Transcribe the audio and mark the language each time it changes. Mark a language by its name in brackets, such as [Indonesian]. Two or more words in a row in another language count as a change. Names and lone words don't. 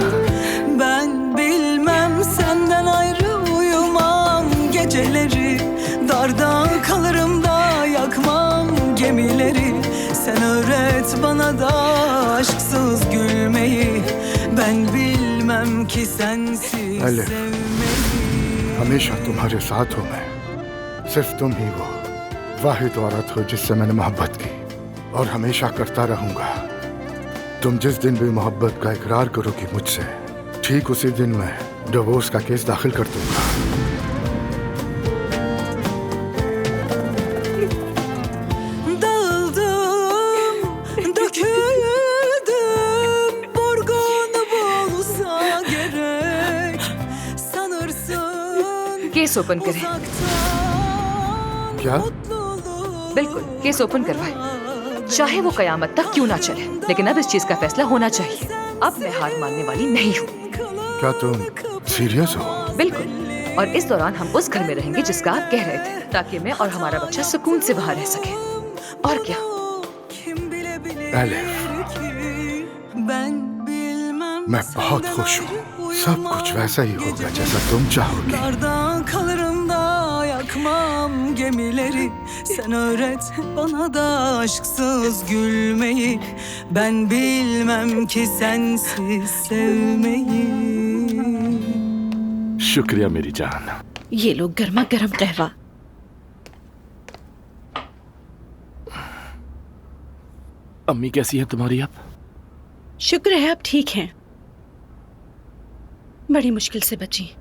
[Turkish] Ben bilmem senden ayrı uyumam geceleri, darda kalırım da yakmam gemileri. Sen öğret bana da aşksız gülmeyi, ben bilmem ki sensiz [Hindi] अलिफ, [Turkish] sevmeyi. [Hindi] हमेशा तुम्हारे साथ हूँ मैं। सिर्फ तुम ही वो वाहिद औरत हो जिससे मैंने मोहब्बत की और हमेशा करता रहूंगा। तुम जिस दिन भी मोहब्बत का इकरार करोगी मुझसे, ठीक उसी दिन मैं डिवोर्स का केस दाखिल कर दूंगा। [Turkish] Dağıldım, döküldüm, vurgun bulsa gerek. Sanırsın [English] case open [Hindi] करें। [Turkish] uzaktan [Hindi] क्या? [Turkish] mutluluk [Hindi] बिल्कुल, [English] case open [Hindi] करवाएं। चाहे वो कयामत तक क्यों ना चले, लेकिन अब इस चीज का फैसला होना चाहिए। अब मैं हार मानने वाली नहीं हूँ। क्या तुम सीरियस हो? बिल्कुल। और इस दौरान हम उस घर में रहेंगे जिसका आप कह रहे थे, ताकि मैं और हमारा बच्चा सुकून से बाहर रह सके। और क्या? एलिफ, मैं मैं बहुत खुश हूँ। सब कुछ वैसा ही होगा जैसा तुम चाहोगे। [Turkish] Darda kalırım da yakmam gemileri. Sen öğret bana da aşksız gülmeyi. Ben bilmem ki sensiz sevmeyi. [Hindi] शुक्रिया मेरी जान। ये लो गर्मा गर्म कहवा। अम्मी कैसी है तुम्हारी अब? शुक्र है आप ठीक हैं। बड़ी मुश्किल से बची।